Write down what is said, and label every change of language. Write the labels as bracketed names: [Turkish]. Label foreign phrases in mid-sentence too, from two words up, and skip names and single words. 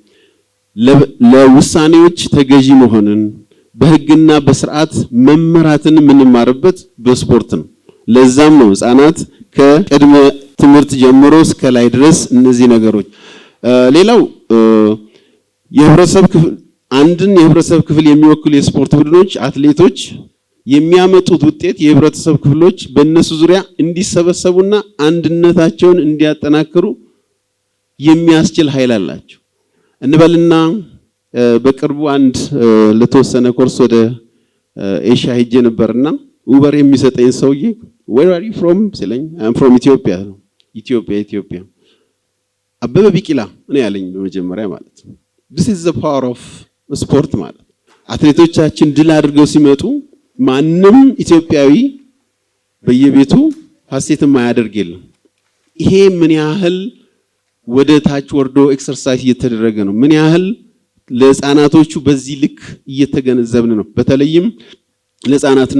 [Amharic] ለውሳኔዎች ተገዢ መሆንን፣ በህግና በስርዓት መመራትን የምንማርበት በስፖርት ነው። ለዛም ነው ህፃናት ከቅድመ ትምህርት ጀምሮ እስከ ላይ ድረስ እነዚህ ነገሮች። ሌላው አንድን የህብረተሰብ ክፍል የሚወክሉ የስፖርት ቡድኖች፣ አትሌቶች የሚያመጡት ውጤት የህብረተሰብ ክፍሎች በእነሱ ዙሪያ እንዲሰበሰቡና አንድነታቸውን እንዲያጠናክሩ የሚያስችል ኃይል አላቸው። እንበልና በቅርቡ አንድ ለተወሰነ ኮርስ ወደ ኤሽያ ሄጄ ነበርና ኡበር የሚሰጠኝ ሰውዬ [English] where are you from [Amharic] ሲለኝ [English] I'm from Ethiopia [Amharic] ነው። ኢትዮጵያ አበበ ቢቂላ እኔ ያለኝ በመጀመሪያ ማለት ነው። [English] this is the power of sport [Amharic] ማለት አትሌቶቻችን ድል አድርገው ሲመጡ ማንም ኢትዮጵያዊ በየቤቱ ሐሴት ማያደርግ የለም። ይሄ ምን ያህል ወደ ታች ወርዶ ኤክሰርሳይዝ እየተደረገ ነው፣ ምን ያህል ለህፃናቶቹ በዚህ ልክ እየተገነዘብን ነው። በተለይም ለህፃናትና